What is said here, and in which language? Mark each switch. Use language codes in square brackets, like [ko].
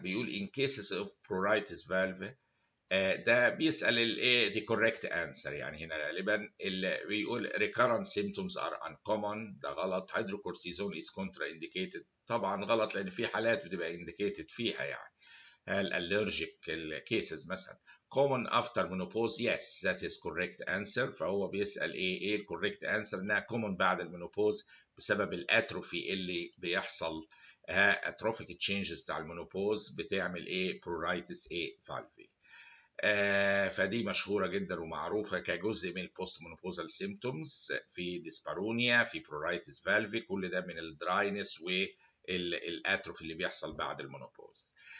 [en] بيقول in cases of pruritus valve [ar] ده بيسأل الايه [en] the correct answer. [ar] يعني هنا غالبا اللي بيقول [en] recurrent symptoms are uncommon، [ar] ده غلط. [en] hydrocortisone is contraindicated، [ar] طبعا غلط لان في حالات بتبقى indicated فيها يعني. الالرجيك cases مثلا. [en] common after menopause yes that is correct answer. [ar] فهو بيسأل ايه ال correct answer انها common بعد المينوبوز بسبب الاتروفي اللي بيحصل. اتروفيك تشينجز بتاع المينوبوز بتعمل ايه pruritus ايه valve. فدي مشهوره جدا ومعروفه كجزء من البوست مونوبوزال سيمتومز في ديسبارونيا في برورايتس فالفي، كل ده من الدراينس والاتروفي اللي بيحصل بعد المونوبوز.